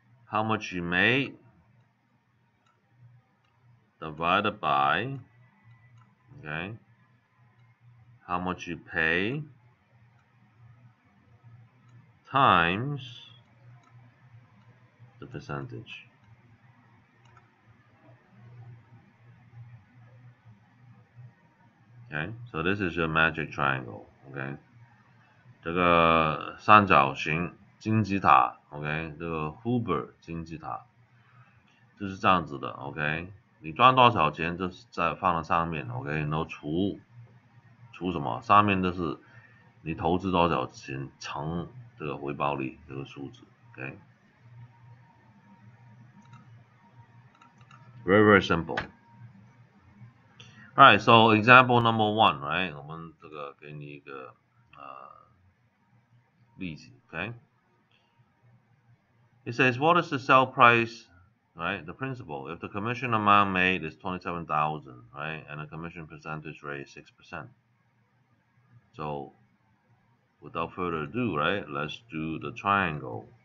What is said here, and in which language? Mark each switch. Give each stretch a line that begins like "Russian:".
English: How much you made divided by, okay, how much you pay times the percentage. Okay, so this is your magic triangle.
Chinese: Okay, 这个三角形金字塔 ，OK， 这个 Huber 金字塔就是这样子的 ，OK， 你赚多少钱就是在放在上面 ，OK， 然后除什么？上面就是你投资多少钱乘这个回报率这个数字 ，OK，
English: very simple. Alright, so example number 1, right?
Chinese: 我们这个给你一个例子 ，OK?
English: It says what is the sell price, right? The principal. If the commission amount made is 27,000, right, and the commission percentage rate is 6%. So without further ado, right, let's do the triangle.